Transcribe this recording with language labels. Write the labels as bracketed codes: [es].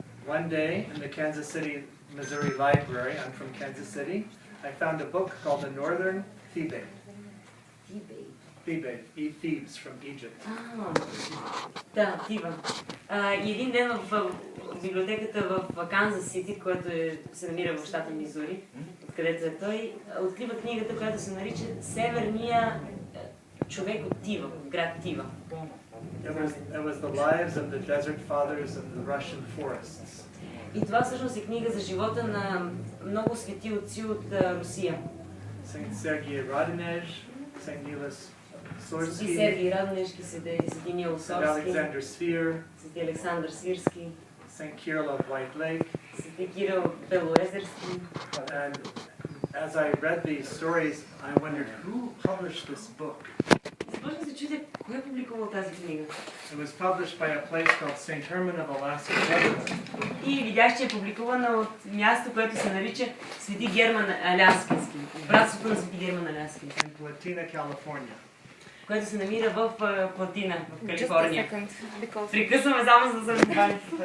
[en] One day in the Kansas City, Missouri Library, I'm from Kansas City, I found a book called The Northern Thebaid. Thebaid, Thebes from Egypt. [bg] Да, Тиба. И един ден в библиотеката в Канзас Сити, който се намира в щата Мизури, откъдето е той, открива книгата, която се нарича Северния човек от Тива, от град Тива. [en] It was the lives of the desert fathers of the Russian forests. [bg] И това всъщност е книга за живота на много свети отци от Русия. [en] Saint Sergei Radonezh, Saint Nilas [bg] Свети [en] Sorski, [bg] Сергий Радонежки, Свети Нил Сорски, [en] Alexander Sphere, [bg] Свети Александър Свирски, [en] Saint Kirill of White Lake. [bg] Свети Кирил Белоезерски. [en] And as I read these stories, I wondered who published this book. [bg] Започна се чудя, кой е публикувал тази книга? [en] It was published by a place called St. Herman of Alaska Brotherhood. [bg] И видях, че е публикувана от място, което се нарича Свети Герман Аляскински. Братството на Свети Герман Аляскински. [en] In Platina, California. [bg] Което се намира в Платина, в Калифорния. [en] Just a second, because [bg] Прекъсваме само за да се разбавим.